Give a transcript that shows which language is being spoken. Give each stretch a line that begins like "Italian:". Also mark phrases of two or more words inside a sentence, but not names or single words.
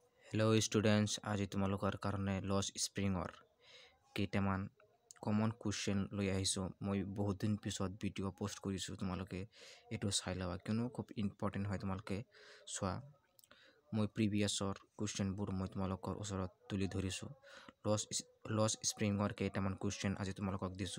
English: hello students
Assamese: আজ তোমালোকৰ কাৰণে লছ স্প্ৰিংৰ কেইটামান
English: common question
Assamese: লৈ আহিছো মই বহুত দিন পিছত ভিডিও পোস্ট কৰিছো তোমালোকে এটো চাই লবা কিনো খুব ইম্পৰ্টেন্ট হয় তোমালোকে সোৱা মই প্ৰিভিয়াছৰ क्वेश्चनবোৰ মই তোমালোকৰ ওচৰত তুলি ধৰিছো লস স্প্ৰিংৰ কেটামান क्वेश्चन আজি তোমালোকক দিছো